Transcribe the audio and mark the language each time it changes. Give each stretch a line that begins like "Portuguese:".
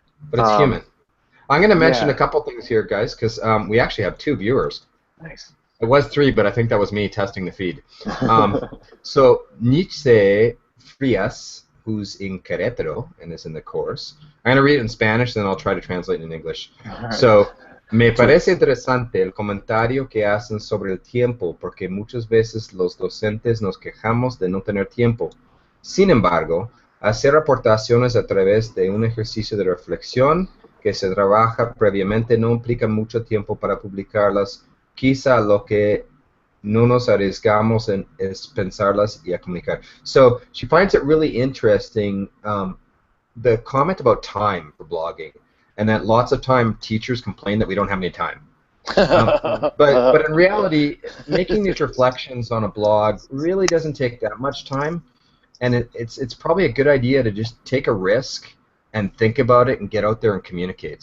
English: But it's human. I'm going to mention yeah. a couple things here, guys, because we actually have 2 viewers. Nice. It was 3, but I think that was me testing the feed. So Nietzsche Frias, who's in Querétaro and is in the course. I'm going to read it in Spanish, then I'll try to translate it in English. Right.
Spanish: So, me parece interesante el comentario que hacen sobre el tiempo, porque muchas veces los docentes nos quejamos de no tener tiempo. Sin embargo, hacer aportaciones a través de un ejercicio de reflexión que se trabaja previamente no implica mucho tiempo para publicarlas. Quizá lo que no nos arriesgamos en es pensarlas y a comunicar.
English: So she finds it really interesting, the comment about time for blogging, and that lots of time teachers complain that we don't have any time. But in reality, making these reflections on a blog really doesn't take that much time, and it's probably a good idea to just take a risk and think about it and get out there and communicate.